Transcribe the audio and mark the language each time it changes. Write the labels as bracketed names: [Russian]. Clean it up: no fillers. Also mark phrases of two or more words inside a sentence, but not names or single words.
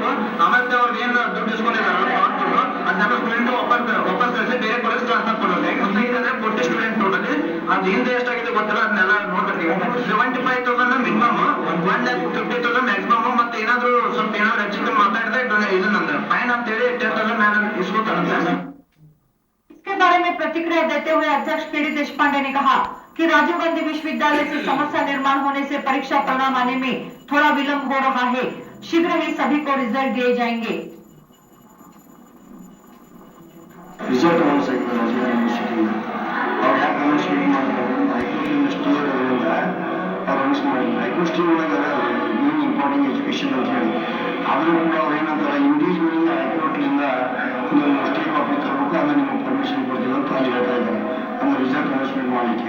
[Kannada] ಆಮೇಲೆ ಅವ್ರಿಗೆ ಏನು ದುಡ್ಡು ಇಸ್ಕೊಂಡಿದ್ದಾರೆ ಅದನ್ನ ಸ್ಟೂಡೆಂಟ್ ವಾಪಸ್ ಕಳಿಸಿ ಬೇರೆ [English] college transfer [Kannada] ಕೊಡಬೇಕು. ಅಂದ್ರೆ 40 [English] student totally, [Kannada] ಅದು ಹಿಂದೆ ಎಷ್ಟಾಗಿದೆ ಗೊತ್ತಿಲ್ಲ, ಅದನ್ನೆಲ್ಲ ನೋಡ್ಬೇಕು. 75,000 ಮಿನಿಮಮ್, 1,50,000 ಮ್ಯಾಕ್ಸಿಮಮ್. ಮತ್ತೆ ಏನಾದ್ರು ಸ್ವಲ್ಪ ಏನಾದ್ರು ಹೆಚ್ಚಿಗೆ ಮಾತಾಡಿದ್ರೆ ಇದನ್ನ ಫೈನ್ ಅಂತ ಹೇಳಿ 10,000 ಮೇಲೆ ಇಸ್ಕೊತಾರಂತೆ. [Hindi] इसके बारे में प्रतिक्रिया देते हुए अध्यक्ष KD देशपांडे ने कहा कि राजीव गांधी विश्वविद्यालय से समस्या निर्माण होने से परीक्षा परिणाम आने में थोड़ा विलंब हो रहा है। शीघ्र ही सभी को रिजल्ट दिए जाएंगे। [English] result announce [Kannada] ಆಗಿದೆ ರಾಜೀವ್ ಯೂನಿವರ್ಸಿಟಿ ಅವ್ರು ಯಾಕೆ ಅನೌನ್ಸ್ಮೆಂಟ್ ಮಾಡಿದ್ರು, [English] High Court stay [Kannada] ಇರೋದ್ರಿಂದ ಅವ್ರು ಅನೌನ್ಸ್ ಮಾಡಿದ್ರು. [English] High Court stay [Kannada] ಒಳಗೆ ಯೂನ್ [English] imparting education [Kannada] ಅಂತ ಹೇಳಿ, ಆದರೂ ಕೂಡ ಅವ್ರು ಏನಂತಾರೆ ಇಂಡಿವಿಜುವಲಿ ಹೈಕೋರ್ಟ್ನಿಂದ ನೀವು [English] stay copy [Kannada] ತರಬೇಕು, ಆಮೇಲೆ ನಿಮಗೆ ಪರ್ಮಿಷನ್ ಕೊಡ್ತೀವಿ ಅಂತ ಅಲ್ಲಿ ಹೇಳ್ತಾ ಇದ್ದಾರೆ, ಅಂದ್ರೆ [English] result announcement [Kannada] ಮಾಡಲಿಕ್ಕೆ.